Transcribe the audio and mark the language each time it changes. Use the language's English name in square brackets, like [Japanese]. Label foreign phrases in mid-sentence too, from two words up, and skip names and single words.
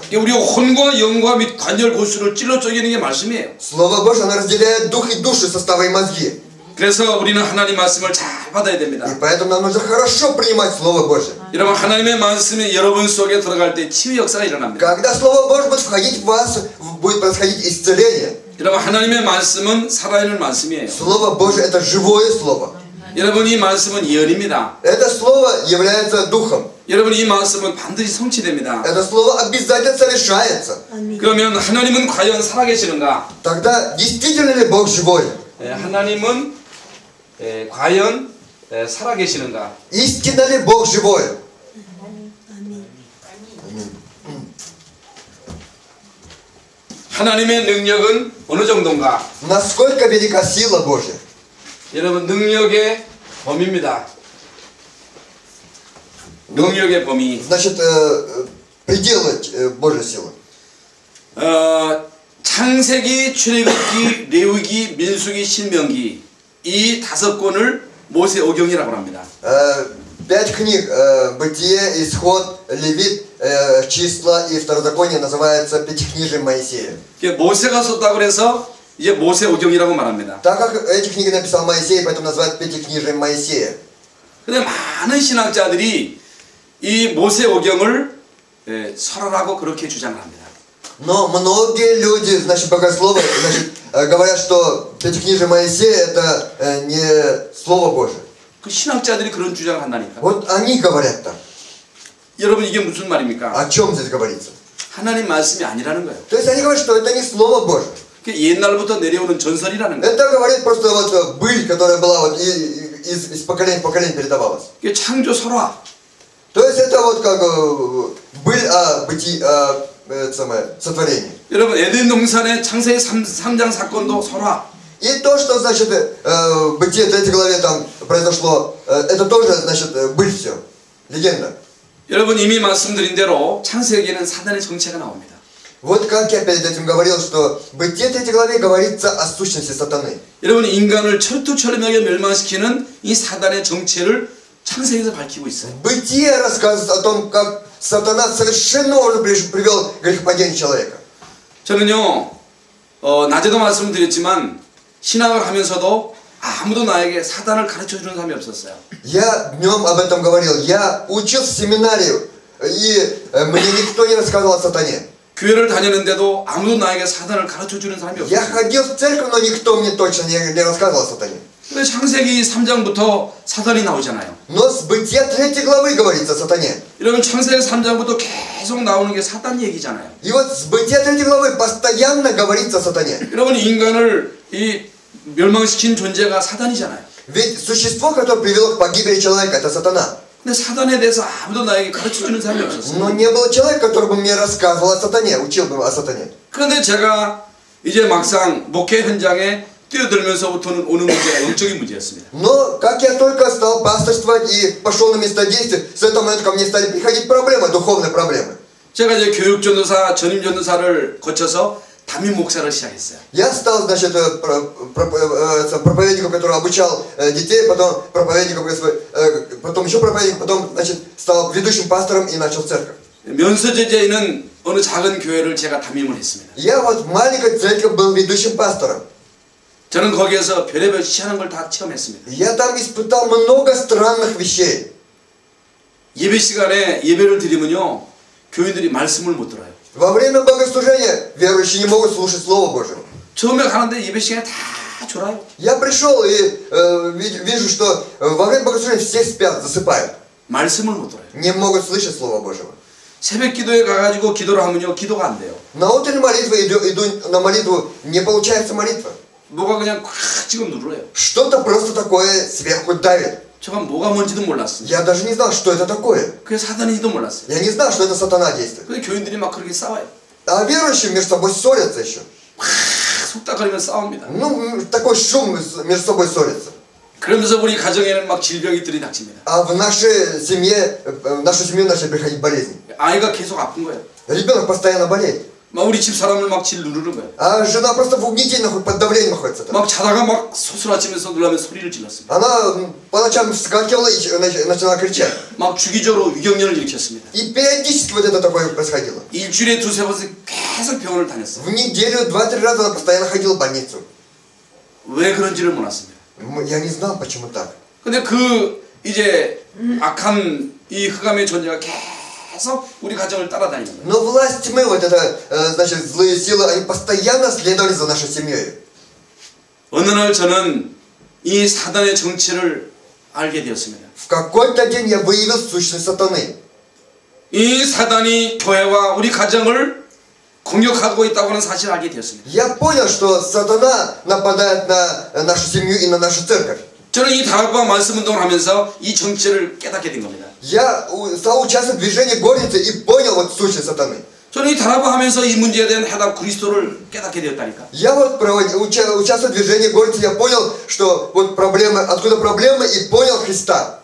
[Korean] 우리 혼과 영과 및 관절 고수를 찔러 쪼개는 게 말씀이에요. [Russian] Слово Божье, оно разделяет дух и душу, составы и мозги. [Korean] 그래서 우리는 하나님 말씀을 잘 받아야 됩니다. [Russian] И поэтому нам нужно хорошо принимать Слово Божье. [Korean] 여러분 하나님의 말씀이 여러분 속에 들어갈 때 치유 역사가 일어납니다. [Russian] Когда Слово Божье будет входить в вас, будет происходить исцеление. [Korean] 여러분 하나님의 말씀은 살아있는 말씀이에요. [Russian] Слово Божье это живое Слово. [Korean] 여러분 이 말씀은 예언입니다. [Russian] Это Слово является Духом. [Korean] 여러분 이 말씀은 반드시 성취됩니다. [Russian] Это Слово обязательно совершается. [Korean] 그러면 하나님은 과연 살아계시는가? [Russian] Тогда действительно ли Бог живой? [Korean] 하나님은 과연 살아계시는가? [Russian] Истинно ли Бог живой? [Korean] 하나님의 능력은 어느 정도인가? [Russian] Насколько велика сила Божья? [Korean] 여러분 능력의 범위입니다. 능력의 범위. [Russian] Значит, пределы Божьей силы. [Korean] 창세기, 출애굽기, 레위기, 민수기, 신명기 이 5권을 모세 오경이라고 합니다. [Russian] 5 книг Бытие, Исход, Левит, Числа и Второзаконие называется Пятикнижием Моисея. [Korean] 모세가 썼다고 그래서 이제 모세 오경이라고 말합니다. [Russian] Так как эти книги написал Моисей, поэтому называют Пятикнижием Моисея. [Korean] 근데 많은 신학자들이 이 모세 오경을 설하라고 그렇게 주장을 합니다. [Russian] Но многие люди, значит, богословы, значит, говорят, что Пятикнижие Моисея это не Слово Божие. [Korean] 그 신학자들이 그런 주장을 한다니까. [Russian] Вот они говорят так. [Korean] 여러분 이게 무슨 말입니까? [Russian] О чем здесь говорится? [Korean] 하나님 말씀이 아니라는 거예요. [Russian] То есть они говорят, что это не Слово Божие. [Korean] 옛날부터 내려오는 전설이라는 거예요. [Russian] Это говорит просто вот быль, которая была вот из поколения в поколение передавалась. [Korean] 창조 설화. [Russian] То есть это вот как быль о бытии, сотворении. [Korean] 여러분 에덴 동산의 창세기 3장 사건도 설화. [Russian] И то, что, значит, в Бытие 3 главе там произошло, это тоже, значит, быль все. Легенда. [Korean] 여러분 이미 말씀드린 대로 창세기에는 사단의 정체가 나옵니다. [Russian] Вот как я перед этим говорил, что в Бытие 3 главе говорится о сущности сатаны. [Korean] 여러분 인간을 철두철미하게 멸망시키는 이 사단의 정체를 창세기에서 밝히고 있어요. [Russian] Бытие рассказывает о том, как сатана совершенно уже привел к грехопадению человека. [Korean] 저는요, 낮에도 말씀드렸지만 신학을 하면서도 아무도 나에게 사단을 가르쳐주는 사람이 없었어요. [Russian] Я днем об этом говорил. Я учился в семинарию, и мне никто не рассказывал о сатане. [Korean] 교회를 다녔는데도 아무도 나에게 사단을 가르쳐주는 사람이 [Russian] Я [Korean] 없었어요. [Russian] ходил в церковь, но никто мне точно не рассказывал о сатане. [Korean] 근데 창세기 3장부터 사단이 나오잖아요. [Russian] Но с Бытия 3 главы говорится о сатане. [Korean] 여러분 창세기 3장부터 계속 나오는 게 사단 얘기잖아요. [Russian] И вот с Бытия 3 главы постоянно говорится о сатане. [Korean] 여러분 인간을 이 멸망시킨 존재가 사단이잖아요. [Russian] Ведь существо, которое привело к погибели человека, это сатана. [Korean] 근데 사단에 대해서 아무도 나에게 가르쳐주는 사람이 없었어요. [Russian] Но не было человека, который бы мне рассказывал о сатане, учил бы о сатане. [Korean] 그런데 제가 이제 막상 목회 현장에 뛰어들면서부터는 오는 문제가 영적인 문제였습니다. [Russian] Но как я только стал пасторствовать и пошел на место действия, с этого момента ко мне стали приходить проблемы, духовные проблемы. [Korean] 제가 이제 교육전도사, 전임전도사를 거쳐서 담임 목사를 시작했어요. [Russian] Я стал, значит, проповедником, который обучал детей, потом проповедником, потом еще проповедником, потом, значит, стал ведущим пастором и начал церковь. [Korean] 면서제자에 있는 어느 작은 교회를 제가 담임을 했습니다. [Russian] Я вот в маленькой церкви был ведущим пастором. [Korean] 저는 거기에서 별의별 희한한 걸 다 체험했습니다. [Russian] Я там испытал много странных вещей. [Korean] 예배 시간에 예배를 드리면요, 교인들이 말씀을 못 들어요. [Russian] Во время богослужения верующие не могут слушать Слово Божие. [Korean] 처음에 가는데 예배 시간에 다 졸아요. [Russian] Я пришел и вижу, что во время богослужения все спят, засыпают. [Korean] 말씀을 못 들어요. [Russian] Не могут слышать Слово Божьего. [Korean] 새벽 기도에 가가지고 기도를 하면요, 기도가 안 돼요. [Russian] На утренней молитве иду на молитву, не получается молитва. [Korean] 뭐가 그냥 콱 지금 눌러요. [Russian] Что-то просто такое сверху давит. [Korean] 제가 뭐가 뭔지도 몰랐어요. [Russian] Я даже не знал, что это такое. [Korean] 그게 사단인지도 몰랐어요. [Russian] Я не знал, что это сатана действует. [Korean] 근데 교인들이 막 그렇게 싸워요. [Russian] А верующие между собой ссорятся еще. [Korean] 속닥거리면서 싸웁니다. [Russian] Ну, такой шум между собой ссорятся. [Korean] 그러면서 우리 가정에는 막 질병이 들이닥칩니다. [Russian] А в нашей семье, в нашу семью начали приходить болезни. [Korean] 아이가 계속 아픈 거예요. [Russian] Ребенок постоянно болеет. [Korean] 막 우리 집 사람을 막 질 누르는 거예요. [Russian] А жена просто в угнетении, под давлением находится. Там. [Korean] 막 자다가 막 소스라치면서 놀라면 소리를 질렀습니다. [Russian] Она по ночам вскакивала и начала кричать. [Korean] 막 주기적으로 위경련을 일으켰습니다. [Russian] И периодически вот это такое происходило. [Korean] 일주일에 두세 번씩 계속 병원을 다녔어요. [Russian] В неделю 2-3 раза она постоянно ходила в больницу. [Korean] 왜 그런지를 몰랐습니다. [Russian] Я не знал, почему так. [Korean] 근데 그 이제 악한 이 흑암의 존재가 계속 우리 가정을 따라다니는 거예요. [Russian] Но власть тьмы, вот это, значит, злые силы, они постоянно следовали за нашей семьей. [Korean] 어느 날 저는 이 사단의 정체를 알게 되었습니다. [Russian] В какой-то день я выявил сущность сатаны. [Korean] 이 사단이 교회와 우리 가정을 공격하고 있다고 하는 사실을 알게 되었습니다. [Russian] Я понял, что сатана нападает на нашу семью и на нашу церковь. [Korean] 저는 이 다락방 말씀 운동을 하면서 이 정체를 깨닫게 된 겁니다. [Russian] Я стал участвовать в движении горницы и понял вот сущность сатаны. [Korean] 저는 이 다락방 하면서 이 문제에 대한 해답 그리스도를 깨닫게 되었다니까. [Russian] Я вот участвовал в движении горницы, я понял, что вот проблемы, откуда проблемы, и понял Христа.